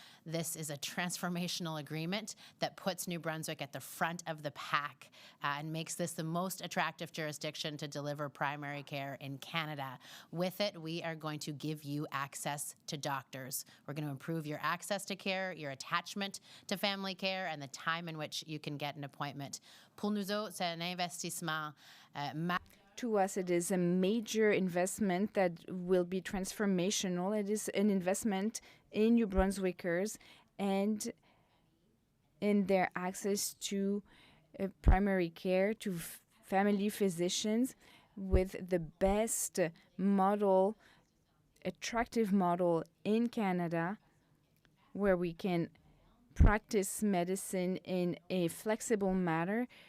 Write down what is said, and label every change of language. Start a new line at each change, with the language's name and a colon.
English: This is a transformational agreement that puts New Brunswick at the front of the pack and makes this the most attractive jurisdiction to deliver primary care in Canada. With it, we are going to give you access to doctors. We're going to improve your access to care, your attachment to family care, and the time in which you can get an appointment.
French: Pour nous autres, c'est un investissement.
English: To us, it is a major investment that will be transformational. It is an investment in New Brunswickers and in their access to primary care, to family physicians, with the best model, attractive model in Canada, where we can practice medicine in a flexible manner.